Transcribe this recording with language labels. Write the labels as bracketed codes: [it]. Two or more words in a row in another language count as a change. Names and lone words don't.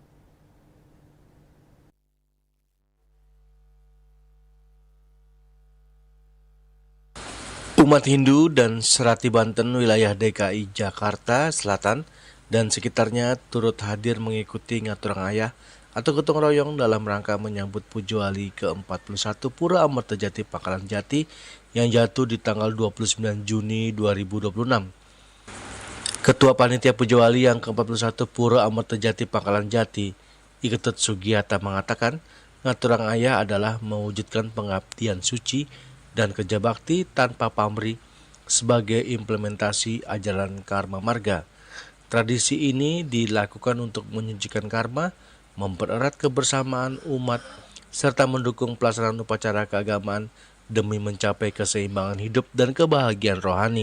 [id] Umat Hindu dan Sarati Banten wilayah DKI Jakarta Selatan dan sekitarnya turut hadir mengikuti ngaturang ayah atau gotong royong dalam rangka menyambut Pujawali ke-41 Pura Amerta Jati Pangkalan Jati yang jatuh di tanggal 29 Juni 2026. Ketua Panitia Pujawali yang ke-41 Pura Amerta Jati Pangkalan Jati, Iketut Sugiyata mengatakan, ngaturang ayah adalah mewujudkan pengabdian suci dan kerja bakti tanpa pamrih sebagai implementasi ajaran karma marga. Tradisi ini dilakukan untuk menyucikan karma, mempererat kebersamaan umat, serta mendukung pelaksanaan upacara keagamaan demi mencapai keseimbangan hidup dan kebahagiaan rohani.